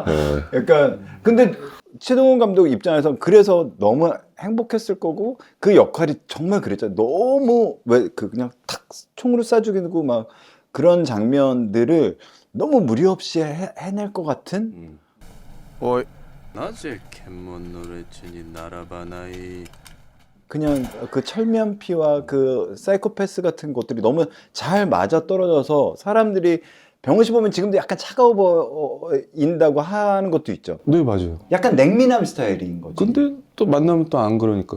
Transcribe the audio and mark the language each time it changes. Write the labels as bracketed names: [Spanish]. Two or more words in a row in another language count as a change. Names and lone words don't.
[Korean] 약간 근데 최동원 감독 입장에서 그래서 너무 행복했을 거고 그 역할이 정말 그랬잖아요. 너무 왜 그 그냥 탁 총으로 쏴 죽이고 막 그런 장면들을 너무 무리 없이 해낼 것 같은. [Japanese] おいなぜ検問の列に並ばない [Korean] 그냥 그 철면피와 그 사이코패스 같은 것들이 너무 잘 맞아 떨어져서 사람들이 병원시 보면 지금도 약간 차가워 보인다고 하는 것도 있죠. 네 맞아요. 약간 냉미남 스타일인 거지. 근데 또 만나면 또 안 그러니까.